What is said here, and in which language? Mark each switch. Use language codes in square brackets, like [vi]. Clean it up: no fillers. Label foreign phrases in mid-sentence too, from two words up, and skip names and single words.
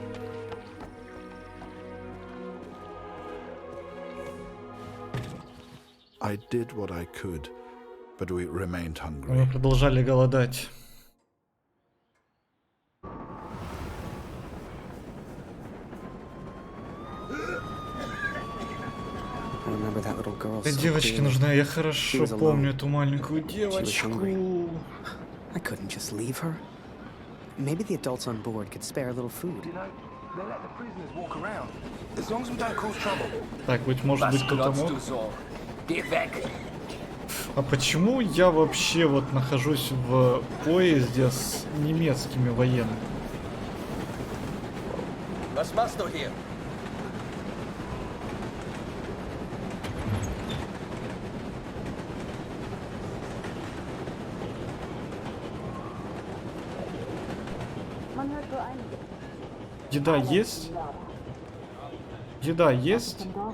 [en] I did what I could, but we remained hungry. [ru] Мы продолжали голодать. Девочке нужна, я хорошо помню эту маленькую девочку. [en] I couldn't just leave her. Maybe the adults on board could spare a little food. You know, they let the prisoners walk around. As long as we don't cause trouble. [ru] Так, быть может быть кто-то мог. [de] Geh weg! [ru] А почему я вообще вот нахожусь в поезде с немецкими военными? [de] Was machst du hier? [ru] Еда есть? Еда есть?